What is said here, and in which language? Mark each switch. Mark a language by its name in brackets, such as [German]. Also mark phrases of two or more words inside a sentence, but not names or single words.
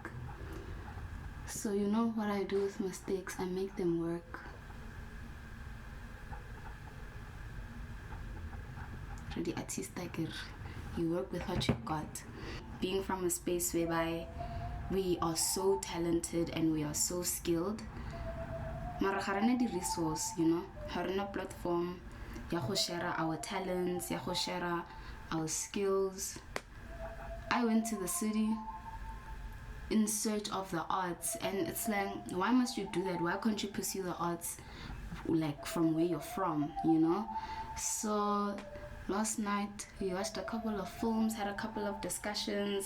[English] So you know what I do with mistakes, I make them work. Really artistic, you work with what you've got. Being from a space whereby we are so talented and we are so skilled, [Tswana] mara ga rena di resource, [English] you know, [Tswana] ga rena platform ya go [English] share our talents, [Tswana] ya go [English] share our skills. I went to the city in search of the arts, and it's like, why must you do that? Why can't you pursue the arts like from where you're from, you know? So last night we watched a couple of films, had a couple of discussions.